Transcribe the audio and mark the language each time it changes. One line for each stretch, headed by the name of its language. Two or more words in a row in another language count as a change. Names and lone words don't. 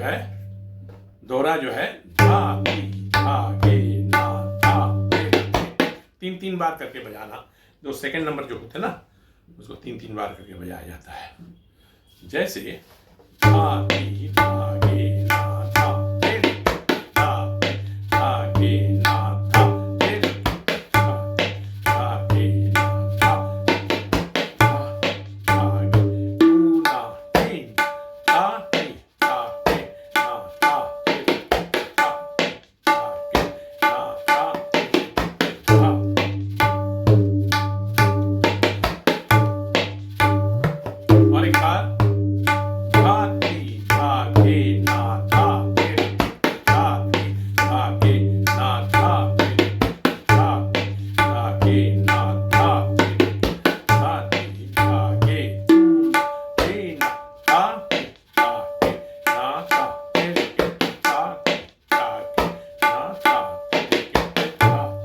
Hindi: है दोहरा जो है धा धी धा गे ना धा गे, तीन तीन बार करके बजाना। जो सेकंड नंबर जो होता है ना उसको तीन तीन बार करके बजाया जाता है। जैसे धा धी धा गे ना धा गे धा धा गे ना धा गे धा गे ना धा धा गे टू ना तीन धा और एक बार धा धी धा गे ना धा गे धा धी धा गे ना धा गे धा धा गे ना धा गे धा धी धा गे टू गे ना धा गे धा गे ना धा गे धा धा गे ना धा गे धा।